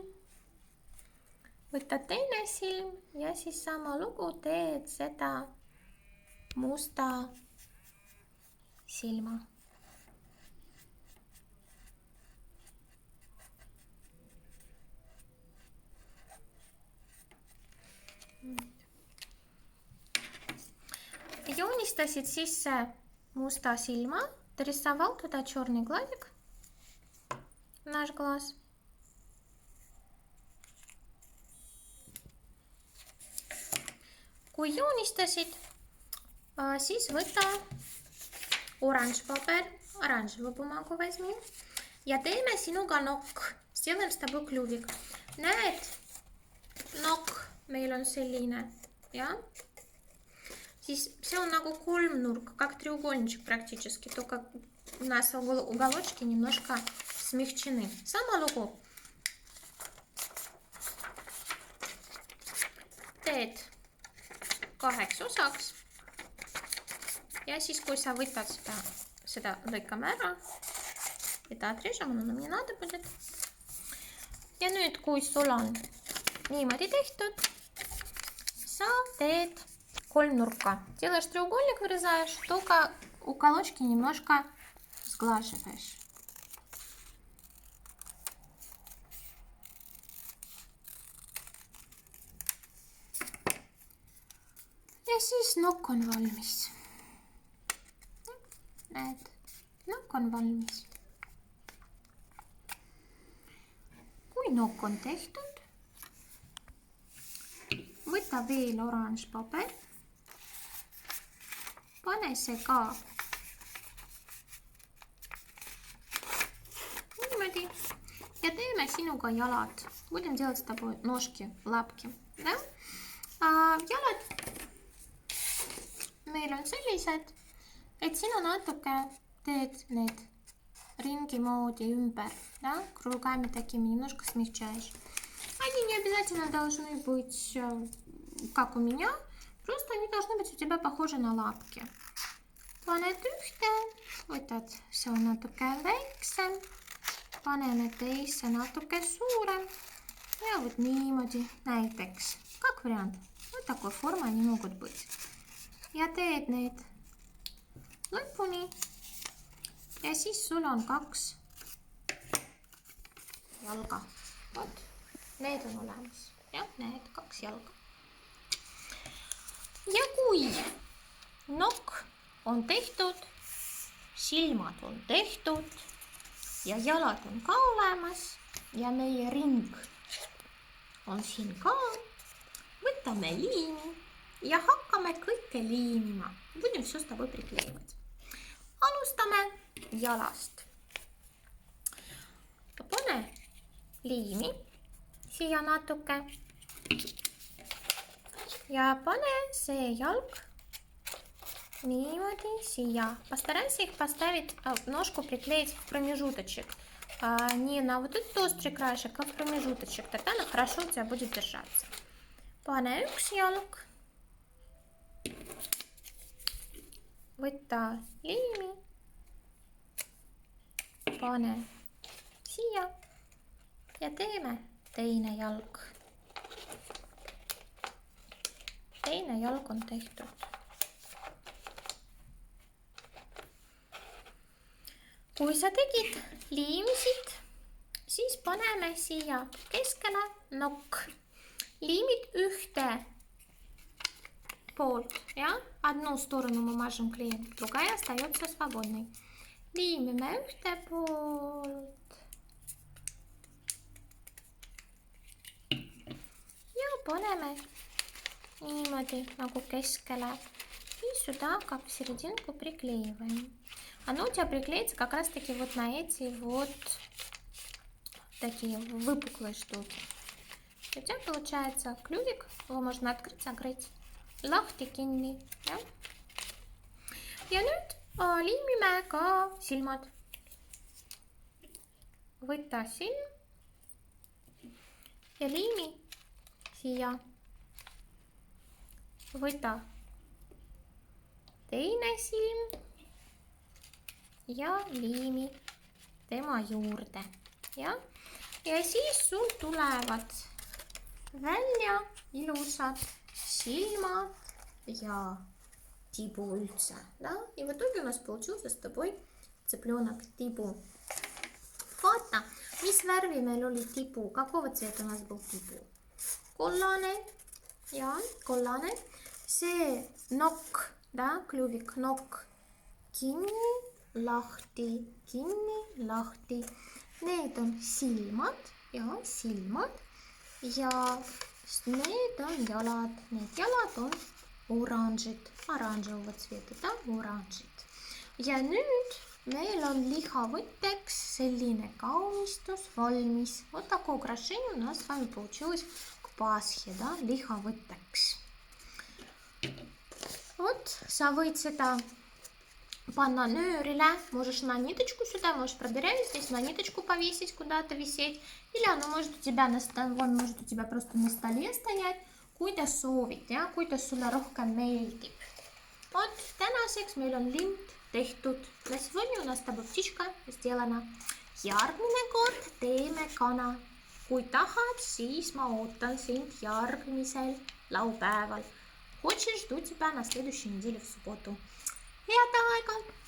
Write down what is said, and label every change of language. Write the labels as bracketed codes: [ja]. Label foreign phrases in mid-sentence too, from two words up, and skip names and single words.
[et] Võtad teine silm ja siis sama lugu teed seda musta silma. Joonistasid sisse musta silma, [ru] дорисовал туда черный глазик, наш глаз. [et] Kui joonistasid, siis võta oranž paber, [ru] оранжевую бумагу возьми [et] ja teeme sinuga nokk. [ru] Сделаем с тобой клювик. [et] Näed, nokk meil on selline, ja? Siis see on nagu kolmnurk, [ru] как треугольничек практически, только у нас уголочки немножко смягчены. [et] Sama lugu. Teed 2 osaks ja siis, kui sa võtad seda lõikame ära, [ru] это отрежем, но нам не надо будет. [et] Ja nüüd, kui sul on niimoodi tehtud, sa teed kolmнурка. [ru] Делаешь треугольник, вырезаешь, только уголочки немножко сглаживаешь. [et] Ja siis nokk on valmis. Näed, nokk on valmis. Kui nokk on tehtud, võta veel oranž paber. Pane see ka niimoodi ja teeme sinuga jalad. [ru] Будем делать с тобой ножки, лапки. Да? [et] Jalad meil on sellised, et sina natuke teed need ringi moodi ümber, [ru] да? Руками такими немножко смягчаешь. Они не обязательно должны быть как у меня, просто они должны быть у тебя pохожи на лапки. [et] Paned ühte, võtad see natuke väiksem, paneme teise natuke suurem ja вот niimoodi näiteks. [ru] Как вариант? Вот такой формы они могут быть. [et] Ja teed need lõpuni ja siis sul on 2 jalga. Vot, need on olemas. Jah, need 2 jalga. Ja kui nokk on tehtud, silmad on tehtud ja jalad on ka olemas ja meie ring on siin ka, võtame liimi ja hakkame kõike liimima. [ru] Будем все с тобой приклеивать. [et] Alustame jalast. Pane liimi siia natuke ja pane see jalg niimoodi siia. [ru] Постарайся их поставить, ножку приклеить в промежуточек. Не на вот этот острый краешек, а в промежуточек. Тогда она хорошо у тебя будет держаться. [et] Pane üks jalg. Võta liimi. Pane siia ja teeme teine jalg. Teine jalg on tehtud. Kui sa tegid liimisid, siis paneme siia keskele nokk. Liimid ühte poolt, ja? [ru] Одну сторону мы мажем клеем, другая остается свободной. [et] Liimime ühte poolt. Ja paneme niimoodi nagu keskele. [ru] И сюда, как в серединку, приклеиваем. Оно у тебя приклеится как раз таки вот на эти вот такие выпуклые штуки. У тебя получается клювик, его можно открыть, закрыть. [et] Lahti kinni. Ja nüüd liimime ka silmad. Võta silm ja liimi siia. Võta teine silm ja liimi tema juurde. Ja siis sul tulevad välja ilusad silmad ja тибу üldse. [ru] Да? И в итоге у нас получился с тобой цыпленок тибу. [et] Vaata, mis värvi meil oli tibu. [ru] Какого цвета у нас был тибу? [et] Kollane. Ja, kollane. See nokk, [ru] да, клювик, [et] nokk. Kinni, lahti, kinni, lahti. Need on silmad. Ja, silmad. Ja need on jalad. Need jalad on [ru] oranžovого цвета, да, [et] oranžid. Ja nüüd meil on lihavõtteks selline kaunistus valmis. [ru] Вот такое украшение у нас с вами получилось к Пасхе, да, lihavõtteks. Вот, [et] sa võid seda panna нöörile, [ru] можешь на ниточку сюда, можешь пробирать здесь, на ниточку повесить, куда-то висеть. Или оно может у тебя он может у тебя просто на столе стоять, [et] kuidas soovid, ja, kuidas sulle rohkem meeldib. Вот, tänaseks meil on lint tehtud. [ru] На сегодня у нас с тобой птичка сделана. [et] Järgmine kord teeme kana. Kui tahad, siis ma ootan sind järgmisel laupäeval. [ru] Хочешь, жду тебя на следующей неделе в субботу. [et] Head aega!